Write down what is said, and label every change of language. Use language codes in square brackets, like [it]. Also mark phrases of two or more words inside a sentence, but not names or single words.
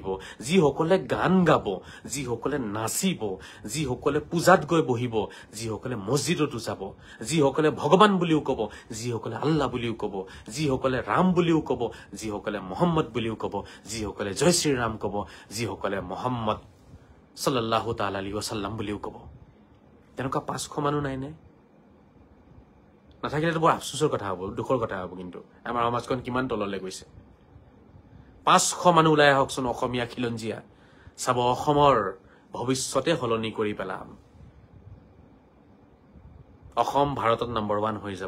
[as] যিসকলে গান গাব যিসকলে নাচিব যিসকলে পূজাত গৈ বহিব যিসকলে মছজিদতো যাব যিসকলে ভগৱান বুলিও কব যিসকলে আল্লাহ বুলিও কব যিসকলে ৰাম বুলিও কব যিসকলে মোহাম্মদ বুলিও কব যিসকলে জয় শ্ৰী ৰাম কব যিসকলে মোহাম্মদ [ar] صلى الله تعالى عليه وسلم [as] বুলিও কব তেনেকুৱা 500 মানুহ নাইনে নাথাকিলেতো বৰ আফচোচৰ কথা হ'ব দুখৰ কথা হ'ব কিন্তু আমাৰ সমাজখন কিমান তললৈ গৈছে 500 মানুহ ওলাই আহকচোন অসমীয়া খিলঞ্জীয়া চাব অসমৰ ভৱিষ্যতে সলনি কৰি পেলাম অসম ভাৰতত নম্বৰ 1 হৈ যাব